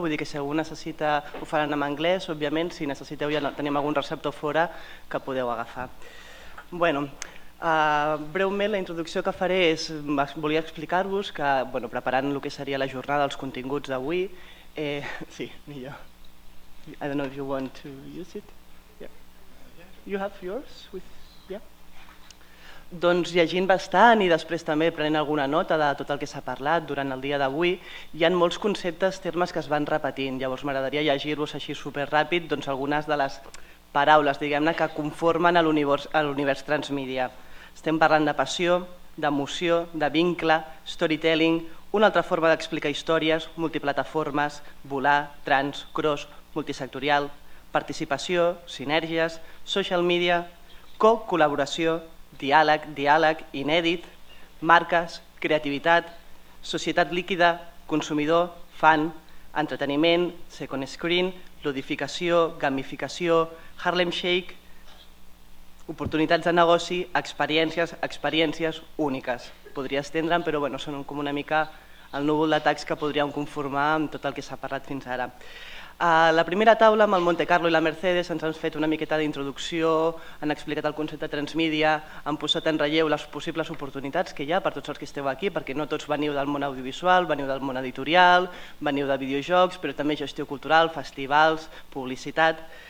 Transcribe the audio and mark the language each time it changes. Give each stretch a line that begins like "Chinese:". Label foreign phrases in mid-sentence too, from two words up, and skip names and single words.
Catalan: Vull dir que si algú necessita ho faran en anglès, òbviament. Si necessiteu ja tenim algun receptor fora que podeu agafar. Breument, la introducció que faré és, volia explicar-vos que, preparant el que seria la jornada, els continguts d'avui, sí, millor.
English: I don't know if you want to use it. Yeah. You have yours? Yeah.
Catalan: Doncs llegint bastant i després també prenent alguna nota de tot el que s'ha parlat durant el dia d'avui, hi ha molts conceptes, termes que es van repetint. Llavors m'agradaria llegir-vos així superràpid algunes de les paraules, diguem-ne, que conformen l'univers transmèdia. Estem parlant de passió, d'emoció, de vincle, storytelling, una altra forma d'explicar històries, multiplataformes, volar, trans, cross, multisectorial, participació, sinergies,
English: social media,
Catalan: col·laboració, diàleg, inèdit, marques, creativitat, societat líquida, consumidor, fan, entreteniment,
English: second screen,
Catalan: ludificació, gamificació, Harlem Shake, oportunitats de negoci, experiències úniques. Podria estendre'm, però són com una mica el núvol d'atacs que podríem conformar amb tot el que s'ha parlat fins ara. A la primera taula, amb el Monte Carlo i la Mercedes, ens han fet una miqueta d'introducció, han explicat el concepte de transmèdia, han posat en relleu les possibles oportunitats que hi ha per tots els que esteu aquí, perquè no tots veniu del món audiovisual, veniu del món editorial, veniu de videojocs, però també gestió cultural, festivals, publicitat.